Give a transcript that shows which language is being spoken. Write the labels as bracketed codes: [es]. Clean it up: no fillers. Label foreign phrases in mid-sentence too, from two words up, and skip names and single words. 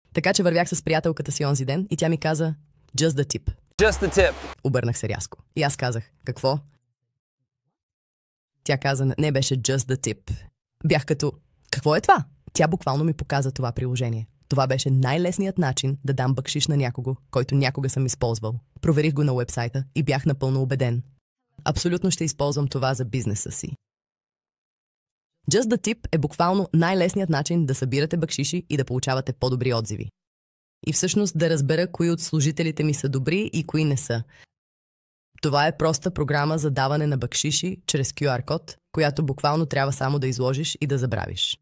[bg] Така че вървях с приятелката си онзи ден и тя ми каза [en] "Just the tip". Just the tip. [bg] Обърнах се рязко. И аз казах "Какво?" Тя каза "Не, беше [en] just the tip". [bg] Бях като "Какво е това?" Тя буквално ми показа това приложение. Това беше най-лесният начин да дам бакшиш на някого, който някога съм използвал. Проверих го на уебсайта и бях напълно убеден. Абсолютно ще използвам това за бизнеса си. Just the tip е буквално най-лесният начин да събирате бакшиши и да получавате по-добри отзиви. И всъщност да разбера кои от служителите ми са добри и кои не са. Това е проста програма за даване на бакшиши чрез QR-код, която буквално трябва само да изложиш и да забравиш.